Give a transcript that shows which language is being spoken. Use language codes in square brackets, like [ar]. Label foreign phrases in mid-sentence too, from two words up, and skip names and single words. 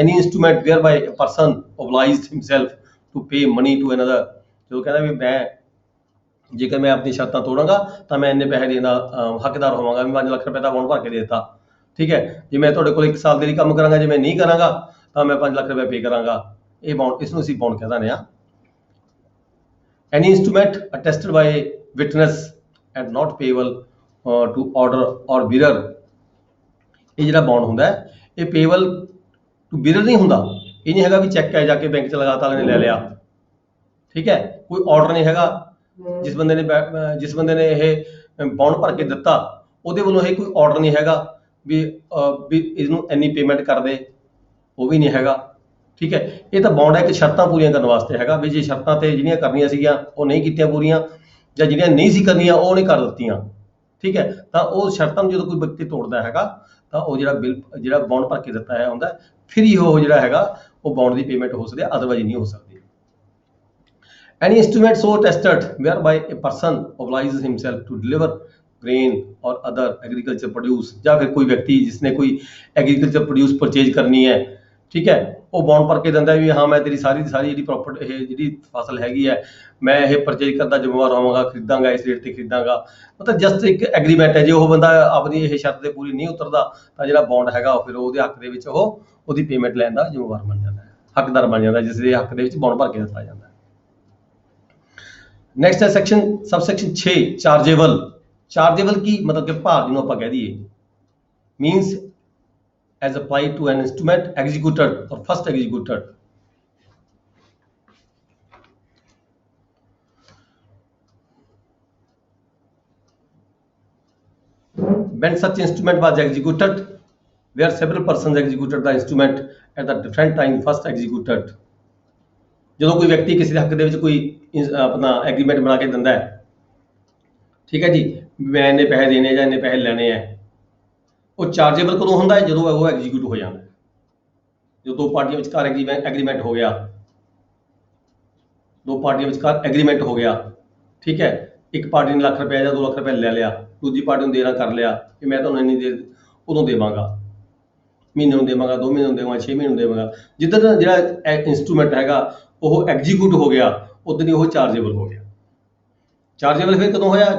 [en] Any instrument whereby a person obliged himself to pay money to another, [pa] ਜਦੋਂ ਕਹਿੰਦਾ ਵੀ ਮੈਂ ਜੇਕਰ ਮੈਂ ਆਪਣੀ ਸ਼ਰਤਾਂ ਤੋੜਾਂਗਾ ਤਾਂ ਮੈਂ ਇੰਨੇ ਪੈਸੇ ਦੇਣ ਦਾ ਹੱਕਦਾਰ ਹੋਵਾਂਗਾ, ਵੀ 5 ਲੱਖ ਰੁਪਏ ਦਾ ਬੌਂਡ ਭਰ ਕੇ ਦੇ ਦਿੱਤਾ, ਠੀਕ ਹੈ। ਜੇ ਮੈਂ ਤੁਹਾਡੇ ਕੋਲ 1 ਸਾਲ ਦੇ ਲਈ ਕੰਮ ਕਰਾਂਗਾ, ਜੇ ਮੈਂ ਨਹੀਂ ਕਰਾਂਗਾ ਤਾਂ ਮੈਂ 5 ਲੱਖ ਰੁਪਏ ਪੇ ਕਰਾਂਗਾ। ਇਹ ਬੌਂਡ, ਇਸ ਨੂੰ ਅਸੀਂ ਬੌਂਡ ਕਹਿ ਦਿੰਦੇ ਹਾਂ। [en] Any instrument attested by a witness and not payable to order or bearer, [pa] ਇਹ ਜਿਹੜਾ ਬੌਂਡ ਹੁੰਦਾ ਹੈ ਇਹ [en] payable to bearer [pa] ਨਹੀਂ ਹੁੰਦਾ। ਇਹ ਨਹੀਂ ਹੈਗਾ ਵੀ ਚੈੱਕ ਹੈ ਜਾ ਕੇ ਬੈਂਕ 'ਚ ਲਗਾਤਾ ਨੇ ਲੈ ਲਿਆ, ਠੀਕ ਹੈ। ਕੋਈ ਆਰਡਰ ਨਹੀਂ ਹੈਗਾ, ਜਿਸ ਬੰਦੇ ਨੇ ਇਹ ਬੌਂਡ ਭਰ ਕੇ ਦਿੱਤਾ ਉਹਦੇ ਵੱਲੋਂ ਇਹ ਕੋਈ ਆਰਡਰ ਨਹੀਂ ਹੈਗਾ ਵੀ ਇਹਨੂੰ ਇੰਨੀ ਪੇਮੈਂਟ ਕਰ ਦੇ, ਉਹ ਵੀ ਨਹੀਂ ਹੈਗਾ, ਠੀਕ ਹੈ। ਇਹ ਤਾਂ ਬੌਂਡ ਹੈ ਕਿ ਸ਼ਰਤਾਂ ਪੂਰੀਆਂ ਕਰਨ ਵਾਸਤੇ ਹੈਗਾ, ਵੀ ਜੇ ਸ਼ਰਤਾਂ ਤੇ ਜਿਹੜੀਆਂ ਕਰਨੀਆਂ ਸੀਗੀਆਂ ਉਹ ਨਹੀਂ ਕੀਤੀਆਂ ਪੂਰੀਆਂ, ਜਾਂ ਜਿਹੜੀਆਂ ਨਹੀਂ ਸੀ ਕਰਨੀਆਂ ਉਹ ਨਹੀਂ ਕਰ ਦਿੱਤੀਆਂ, ਠੀਕ ਹੈ, ਤਾਂ ਉਹ ਸ਼ਰਤਾਂ ਨੂੰ ਜਦੋਂ ਕੋਈ ਵਿਅਕਤੀ ਤੋੜਦਾ ਹੈਗਾ ਤਾਂ ਉਹ ਜਿਹੜਾ ਬੌਂਡ ਭਰ ਕੇ ਦਿੱਤਾ ਹੈ ਹੁੰਦਾ ਫਿਰ ਹੀ ਉਹ ਜਿਹੜਾ ਹੈਗਾ ਉਹ ਬੌਂਡ ਦੀ ਪੇਮੈਂਟ ਹੋ ਸਕਦੀ ਹੈ, ਅਦਰਵਾਈਜ਼ ਨਹੀਂ ਹੋ ਸਕਦੀ। [en] Any instrument so attested whereby a person obliges himself to deliver grain or other agriculture produce, [pa] ਜਾਂ ਫਿਰ ਕੋਈ ਵਿਅਕਤੀ ਜਿਸਨੇ ਕੋਈ ਐਗਰੀਕਲਚਰ ਪ੍ਰੋਡਿਊਸ ਪਰਚੇਜ ਕਰਨੀ ਹੈ, ਠੀਕ ਹੈ, ਉਹ ਬੌਂਡ ਭਰ ਕੇ ਦਿੰਦਾ ਵੀ ਹਾਂ ਮੈਂ ਤੇਰੀ ਸਾਰੀ ਦੀ ਸਾਰੀ ਜਿਹੜੀ ਪ੍ਰੋਪਰਟੀ ਇਹ ਜਿਹੜੀ ਫਸਲ ਹੈਗੀ ਹੈ ਮੈਂ ਇਹ ਪਰਚੇਜ ਕਰਦਾ ਜ਼ਿੰਮੇਵਾਰ ਹੋਵਾਂਗਾ, ਖਰੀਦਾਂਗਾ, ਇਸ ਰੇਟ ਤੇ ਖਰੀਦਾਂਗਾ। ਮਤਲਬ ਜਸਟ ਇੱਕ ਐਗਰੀਮੈਂਟ ਹੈ। ਜੇ ਉਹ ਬੰਦਾ ਆਪਣੀ ਇਹ ਸ਼ਰਤ ਤੇ ਪੂਰੀ ਨਹੀਂ ਉਤਰਦਾ ਤਾਂ ਜਿਹੜਾ ਬੌਂਡ ਹੈਗਾ ਉਹ ਫਿਰ ਉਹਦੇ ਹੱਕ ਦੇ ਵਿੱਚ ਉਹਦੀ ਪੇਮੈਂਟ ਲੈਣ ਦਾ ਜ਼ਿੰਮੇਵਾਰ ਬਣ ਜਾਂਦਾ ਹੈ, ਹੱਕਦਾਰ ਬਣ ਜਾਂਦਾ, ਜਿਸ ਦੇ ਹੱਕ ਦੇ ਵਿੱਚ ਬੌਂਡ ਭਰ ਕੇ ਦਿੱਤਾ ਜਾਂਦਾ ਹੈ। ਨੈਕਸਟ ਹੈ ਸਬਸੈਕਸ਼ਨ 6 ਚਾਰਜੇਬਲ। ਚਾਰਜੇਬਲ ਕੀ ਮਤਲਬ ਕਿ ਭਾਰ ਜਿਹਨੂੰ ਆਪਾਂ ਕਹਿ ਦਈਏ, [en] ਮੀਨਸ as applied to an instrument executed or first executed. When such instrument was executed, where several persons executed the instrument at the different time first executed. [pa] ਜਦੋਂ ਕੋਈ ਵਿਅਕਤੀ ਕਿਸੇ ਦੇ ਹੱਕ ਦੇ ਵਿੱਚ ਕੋਈ ਆਪਣਾ ਐਗਰੀਮੈਂਟ ਬਣਾ ਕੇ ਦਿੰਦਾ ਹੈ, ਠੀਕ ਹੈ ਜੀ, ਮੈਂ ਇੰਨੇ ਪੈਸੇ ਦੇਣੇ ਜਾਂ ਇੰਨੇ ਪੈਸੇ ਲੈਣੇ ਆ, ਉਹ ਚਾਰਜੇਬਲ ਕਦੋਂ ਹੁੰਦਾ ਹੈ? ਜਦੋਂ ਉਹ ਐਗਜ਼ੀਕਿਊਟ ਹੋ ਜਾਂਦਾ, ਜਦੋਂ 2 ਪਾਰਟੀਆਂ ਵਿਚਕਾਰ ਐਗਰੀਮੈਂਟ ਹੋ ਗਿਆ, ਦੋ ਪਾਰਟੀਆਂ ਵਿਚਕਾਰ ਐਗਰੀਮੈਂਟ ਹੋ ਗਿਆ, ਠੀਕ ਹੈ, ਇੱਕ ਪਾਰਟੀ ਨੇ ਲੱਖ ਰੁਪਏ ਜਾਂ 2 ਲੱਖ ਰੁਪਏ ਲੈ ਲਿਆ, ਦੂਜੀ ਪਾਰਟੀ ਨੂੰ ਦੇਣਾ ਕਰ ਲਿਆ ਕਿ ਮੈਂ ਤੁਹਾਨੂੰ ਇੰਨੀ ਦੇਰ ਉਦੋਂ ਦੇਵਾਂਗਾ, ਮਹੀਨੇ ਨੂੰ ਦੇਵਾਂਗਾ, 2 ਮਹੀਨੇ ਨੂੰ ਦੇਵਾਂਗਾ, 6 ਮਹੀਨੇ ਨੂੰ ਦੇਵਾਂਗਾ। ਜਿੱਦਣ ਜਿਹੜਾ ਇੰਸਟਰੂਮੈਂਟ ਹੈਗਾ ਉਹ ਐਗਜ਼ੀਕਿਊਟ ਹੋ ਗਿਆ, ਉਦੋਂ ਹੀ ਉਹ ਚਾਰਜੇਬਲ ਹੋ ਗਿਆ। ਚਾਰਜੇਬਲ ਫਿਰ ਕਦੋਂ ਹੋਇਆ?